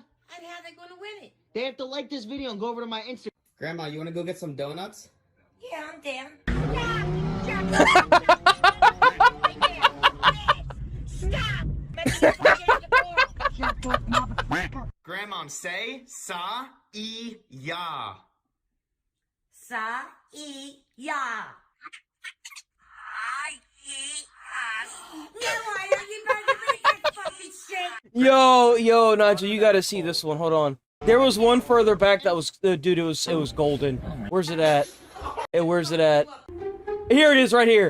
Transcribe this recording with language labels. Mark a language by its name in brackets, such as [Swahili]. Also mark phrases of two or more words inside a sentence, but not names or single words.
[English] And how they gonna win it? They have to like this video and go over to my Instagram. Grandma, you wanna go get some donuts? Yeah, I'm down. Stop! Let me get the ball. Grandma, say sa-e-ya. Sa-e-ya. No, I don't. You better read that fucking shit. Yo, Nigel, you gotta see this one. Hold on. There was one further back that was, dude, it was golden. Where's it at? Hey, where's it at? Here it is, right here.